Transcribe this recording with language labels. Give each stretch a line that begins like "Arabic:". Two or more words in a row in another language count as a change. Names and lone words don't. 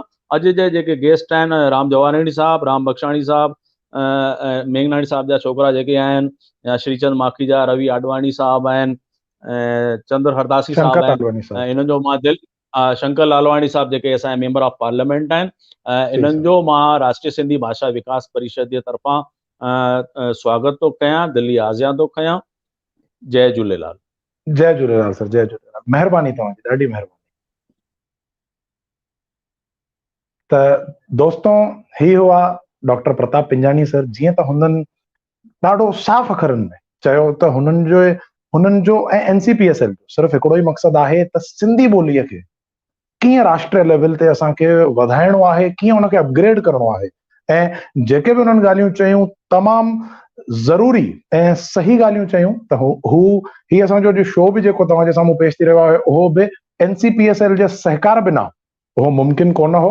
Sindhi: अॼु जे जेके गेस्ट आहिनि, राम जवाराणी साहब, राम बख्शाणी साहब, मेघनाणी साहब जा छोकिरा जेके आहिनि, या श्रीचंद माखीजा, रवि आडवाणी साहब आहिनि, चंद्र हरदासी साहब आहिनि, इन्हनि जो मां शंकर लालवाणी साहब जेके असांजा
English: member of parliament
Sindhi: आहिनि, इन्हनि जो मां राष्ट्रीय सिंधी भाषा विकास परिषद जे तरफ़ां स्वागत थो कयां, दिली आज़ियां थो कयां। जय झूलेलाल। जय झूलेलाल सर, जय झूलेलाल, महिरबानी तव्हांजी, ॾाढी महिरबानी। त दोस्तों, ही हुआ डॉक्टर प्रताप पिंजाणी सर। जीअं त हुननि ॾाढो साफ़ अखरनि में चयो त हुननि जो ऐं NCPSL जो सिर्फ़ु हिकिड़ो ई मक़सदु आहे त सिंधी ॿोलीअ खे कीअं राष्ट्रीय लेवल ते असांखे वधाइणो आहे, कीअं उनखे अपग्रेड करणो आहे। ऐं जेके बि उन्हनि ॻाल्हियूं चयूं तमामु ज़रूरी ऐं सही ॻाल्हियूं चयूं त ही असांजो जो शो बि जेको तव्हांजे साम्हूं पेश थी रहियो आहे उहो बि NCPSL जे सहकार बिना उहो मुमकिन कोन हो।